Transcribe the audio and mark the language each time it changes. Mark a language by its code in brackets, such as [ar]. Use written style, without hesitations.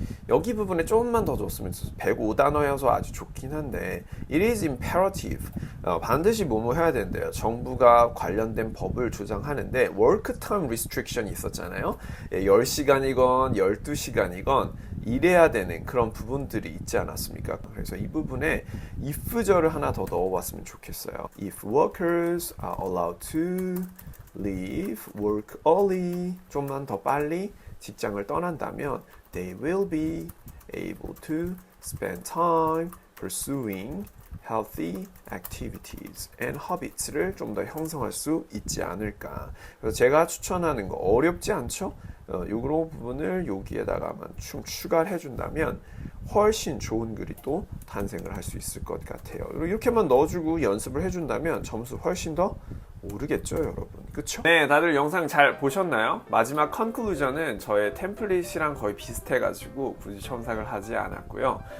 [ko] 여기 부분에 조금만 더 줬으면 105단어여서 아주 좋긴 한데 [en] It is imperative [ko] 반드시 뭐뭐 해야 된대요. 정부가 관련된 법을 조장하는데 [en] work time restriction [ko] 이 있었잖아요. 10시간이건 12시간이건 일해야 되는 그런 부분들이 있지 않았습니까? 그래서 이 부분에 if절을 하나 더 넣어봤으면 좋겠어요. [en] If workers are allowed to leave work early [ko] 좀만 더 빨리 직장을 떠난다면 [en] they will be able to spend time pursuing healthy activities and habits [ko] 를 좀 더 형성할 수 있지 않을까. 그래서 제가 추천하는 거 어렵지 않죠? 요런 부분을 여기에다가만 추가를 해준다면 훨씬 좋은 글이 또 탄생을 할 수 있을 것 같아요. 이렇게만 넣어주고 연습을 해준다면 점수 훨씬 더 오르겠죠, 여러분. 그쵸? 네, 다들 영상 잘 보셨나요? 마지막 컨클루전은 저의 템플릿이랑 거의 비슷해가지고 굳이 첨삭을 하지 않았고요.